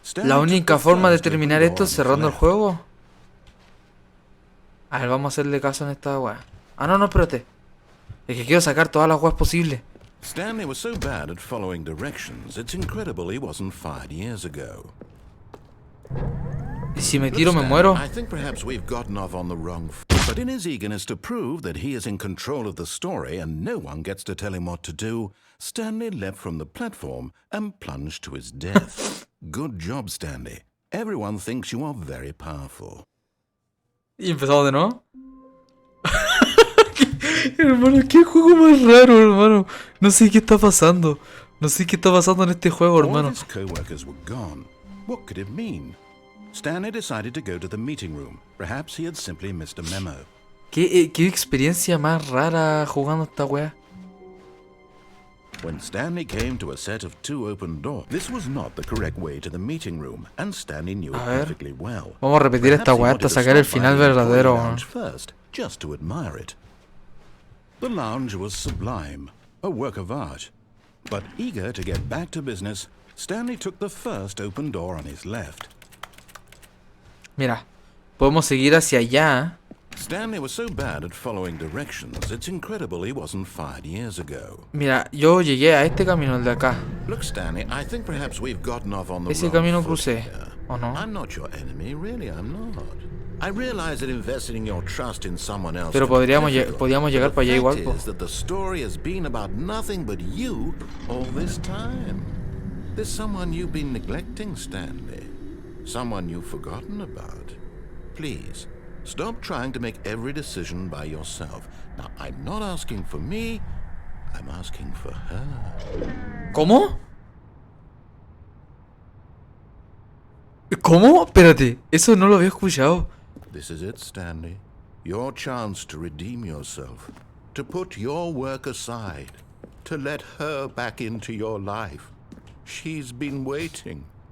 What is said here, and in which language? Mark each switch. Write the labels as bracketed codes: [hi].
[es] La única forma de terminar esto es cerrando el juego. A ver, vamos a hacerle caso en esta weá. Ah, no, espérate. Es que quiero sacar todas las weas posibles. [en] Stanley was so bad at following directions, it's incredible he wasn't fired years ago. [es] Y si me tiro me muero. [en] I think perhaps we've gotten off on the wrong but in his eagerness to prove that he is in control of the story and no one gets to tell him what to do, Stanley leapt from the platform and plunged to his death. Good job, Stanley. Everyone thinks you are very powerful. [es] Y empezamos de nuevo. Hermano, qué juego más raro, hermano. No sé qué está pasando. No sé qué está pasando en este juego, hermano. [en] All his co-workers were gone. What could it mean? Stanley decided to go to the meeting room. Perhaps he had simply missed a memo. [es] ¿Qué experiencia más rara jugando esta wea? [en] When Stanley came to a set of 2 open doors, this was not the correct way to the meeting room, and Stanley knew it perfectly well. [es] Vamos a repetir esta wea hasta sacar el final verdadero. [en] First, just to admire it. The lounge was sublime, a work of art. But eager to get back to business, Stanley took the first open door on his left. [es] Mira, podemos seguir hacia allá. [en] Stanley was so bad at following directions, it's incredible he wasn't fired years ago. [es] Mira, yo llegué a este camino, el de acá. [en] Look, Stanley, I think perhaps we've gotten off on the [es] Ese [en] wrong [es] camino [en] foot [es] crucé, [en] here. [es] ¿o no? [en] I'm not your enemy, really, I'm not. I realize that investing your trust in someone else. [es] Pero podíamos llegar para allá igual, po. [en] Is that the story has been about nothing but you all this time. There's someone you've been neglecting, Stanley. Someone you've forgotten about. Please, stop trying to make every decision by yourself. Now, I'm not asking for me, I'm asking for her. [es] ¿Cómo? ¿Cómo? Espérate, eso no lo había escuchado. [en] This is it, Stanley. Your chance to redeem yourself. To put your work aside. To let her back into your life. She's been waiting.